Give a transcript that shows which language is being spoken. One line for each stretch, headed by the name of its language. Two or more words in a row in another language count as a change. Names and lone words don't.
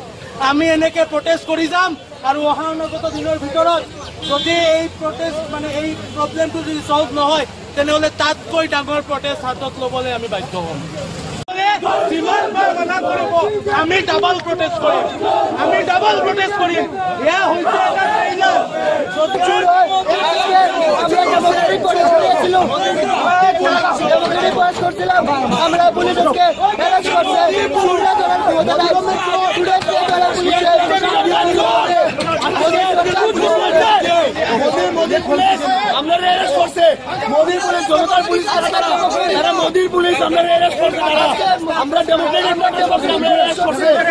Assamese: আমি এনেকে প্ৰটেষ্ট কৰি যাম আৰু অহা অনাগত দিনৰ ভিতৰত যদি এই প্ৰটেষ্ট মানে এই প্ৰব্লেমটো যদি সলভ নহয় তেনেহ'লে তাতকৈ ডাঙৰ প্ৰটেষ্ট হাতত ল'বলৈ আমি বাধ্য হ'ম। যিমান বাৰ মানা কৰিব আমি
English: double protest
Assamese: কৰিম, আমি
English: double protest
Assamese: করি। এয়া হইছে এটা ট্রেইলার।
Bangla: আমরা পুলিশকে অ্যারেস্ট করছে, সুররা ধরার ক্ষমতা নাই, মোদির পুলিশ আমরা অ্যারেস্ট করছে, মোদির পুলিশ জনতার পুলিশ তারা মোদির পুলিশ আমরা অ্যারেস্ট করছে, আমরা ডেমোক্রেটিক পার্টি আমরা অ্যারেস্ট করছে,